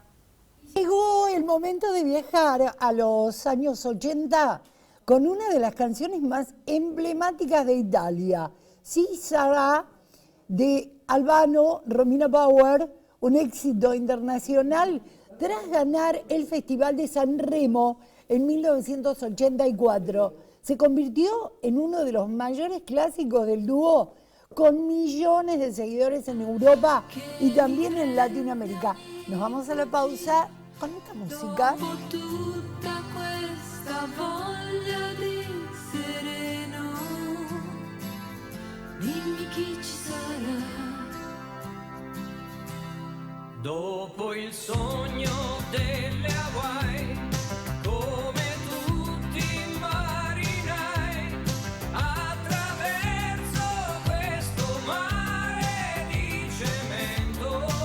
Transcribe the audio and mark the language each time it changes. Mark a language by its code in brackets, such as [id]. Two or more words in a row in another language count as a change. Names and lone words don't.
[es] Llegó el momento de viajar a los años 80 con una de las canciones más emblemáticas de Italia, Si sarà, de Albano, Romina Power, un éxito internacional tras ganar el Festival de San Remo en 1984. Se convirtió en uno de los mayores clásicos del dúo, con millones de seguidores en Europa y también en Latinoamérica. Nos vamos a la pausa con esta música. [it] Dopo il sogno delle Hawaii, come tutti i marinai, attraverso questo mare di cemento,